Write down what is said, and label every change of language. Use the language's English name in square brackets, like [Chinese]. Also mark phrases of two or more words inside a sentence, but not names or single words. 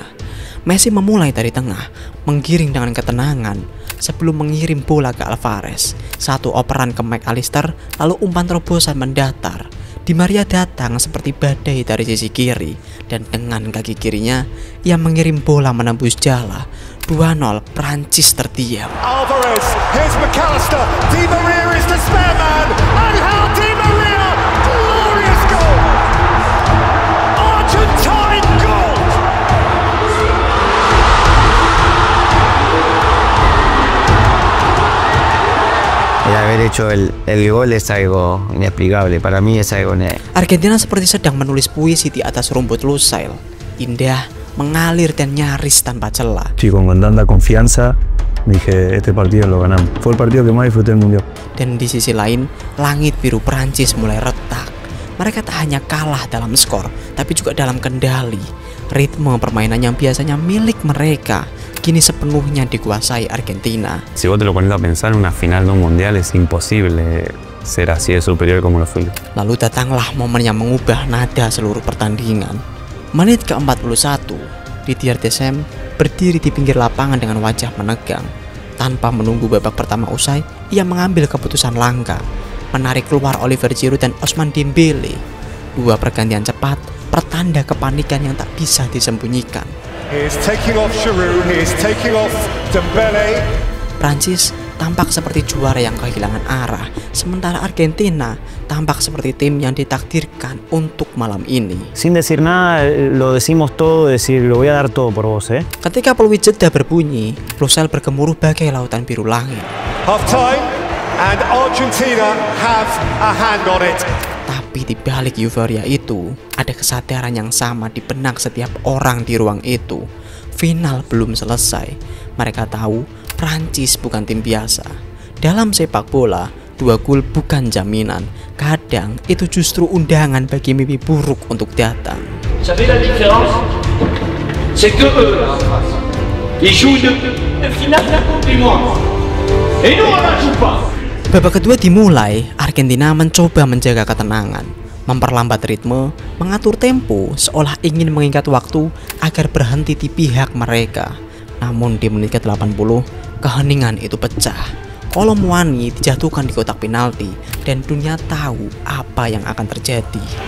[Indonesian] Messi memulai dari tengah, menggiring dengan ketenangan sebelum mengirim bola ke Alvarez. Satu operan ke McAllister, lalu umpan terobosan mendatar. Di Maria datang seperti badai dari sisi kiri, dan dengan kaki kirinya ia mengirim bola menembus jala. 2-0, Prancis terdiam. [English] Alvarez, here's McAllister, Di Maria is the spare man, Angel Di Maria, glorious goal! Argentine goal! [Spanish] El haber hecho el gol es algo inexplicable, para mí es algo... [Indonesian] Argentina seperti sedang menulis puisi di atas rumput lusail. Indah, mengalir dan nyaris tanpa celah. [Spanish] Sí, con tanta confianza dije este partido lo ganamos. Fue el partido que más disfruté del mundial. [Indonesian] Dan di sisi lain, langit biru Prancis mulai retak. Mereka tak hanya kalah dalam skor, tapi juga dalam kendali. Ritme permainan yang biasanya milik mereka kini sepenuhnya dikuasai Argentina. [Spanish] Si vos te lo pones a pensar, una final de un mundial es imposible ser así de superior como lo fue. [Indonesian] Lalu datanglah momen yang mengubah nada seluruh pertandingan. Menit ke-41, Didier Deschamps berdiri di pinggir lapangan dengan wajah menegang. Tanpa menunggu babak pertama usai, ia mengambil keputusan langka, menarik keluar Oliver Giroud dan Ousmane Dembele. Dua pergantian cepat, pertanda kepanikan yang tak bisa disembunyikan. [English] He's taking off Giroud, he's taking off Dembele. [Indonesian] Prancis tampak seperti juara yang kehilangan arah, sementara Argentina tampak seperti tim yang ditakdirkan untuk malam ini. [Spanish] Sin decir nada, lo decimos todo, decir lo voy a dar todo por vos, [Indonesian] Ketika peluit jeda berbunyi, Lusail bergemuruh bagai lautan biru langit. [English] Half time and Argentina have a hand on it. [Indonesian] Tapi di balik euforia itu, ada kesadaran yang sama di benak setiap orang di ruang itu. Final belum selesai. Mereka tahu Prancis bukan tim biasa. Dalam sepak bola, 2 gol bukan jaminan. Kadang itu justru undangan bagi mimpi buruk untuk datang. [French] Savez la différence? C'est que eux là en face. Ils jouent une finale de la Coupe du Monde. Et nous on la joue pas. [Indonesian] Babak kedua dimulai, Argentina mencoba menjaga ketenangan, memperlambat ritme, mengatur tempo, seolah ingin mengikat waktu agar berhenti di pihak mereka. Namun di menit ke-80, keheningan itu pecah. Kolo Muani dijatuhkan di kotak penalti dan dunia tahu apa yang akan terjadi.